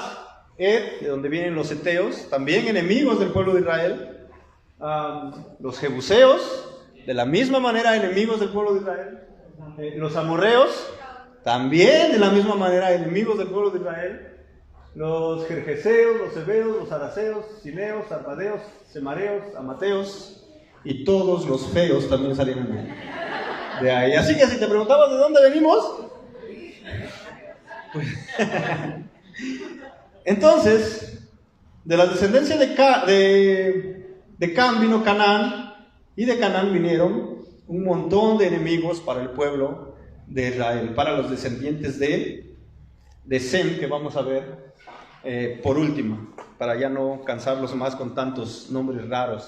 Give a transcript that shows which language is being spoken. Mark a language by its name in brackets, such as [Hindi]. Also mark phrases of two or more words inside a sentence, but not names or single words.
[Spanish] Ed, de donde vienen los heteos, también enemigos del pueblo de Israel. Los jebuseos, de la misma manera enemigos del pueblo de Israel. Los amorreos, también de la misma manera enemigos del pueblo de Israel. Los jerjeseos, los heveos, los araceos, sineos, arvadeos, semareos, amateos, y todos los feos también salieron de ahí. Así que si te preguntabas de dónde venimos, pues, entonces, de la descendencia de Cam vino Canaán, y de Canaán vinieron un montón de enemigos para el pueblo de Israel, para los descendientes de Sem, que vamos a ver por último, para ya no cansarlos más con tantos nombres raros.